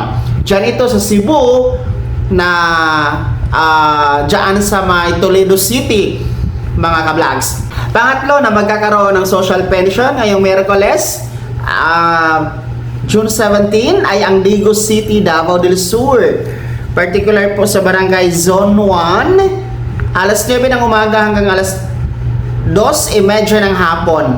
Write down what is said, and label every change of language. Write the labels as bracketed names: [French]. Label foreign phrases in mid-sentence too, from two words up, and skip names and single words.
[Filipino] Diyan ito sa Cebu na diyan sa may Toledo City, mga ka-vlogs. Pangatlo na magkakaroon ng [English] social pension [Filipino] ngayong Miyerkules, June 17 ay ang Digo City, Davao del Sur. Particular po sa Barangay Zone 1, alas 9 ng umaga hanggang alas 2:30 ng hapon.